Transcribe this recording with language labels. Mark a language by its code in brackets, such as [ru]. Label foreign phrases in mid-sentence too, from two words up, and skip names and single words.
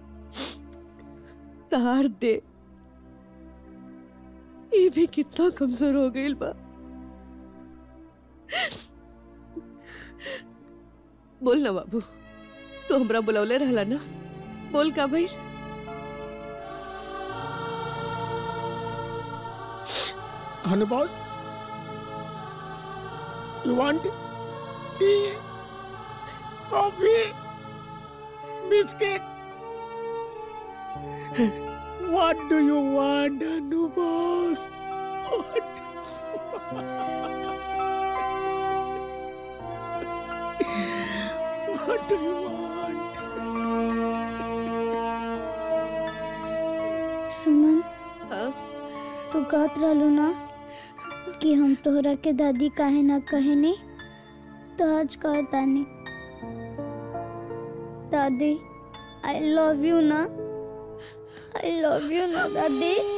[bho] तार दे ये भी कितना कमजोर हो गईल बा। बोल ना बाबू, तू हमरा बुलावले रहला ना, बोल का भइल? हनु बॉस, [en] you want tea, coffee, biscuit? What do you want, Hanu boss? What do you want? [bho] सुमन हाँ? तू कहत रहलू ना कि हम तोहरा के दादी काहे ना कहेनी, तो आज कहतानी। [en] दादी I love you ना, I love you ना दादी।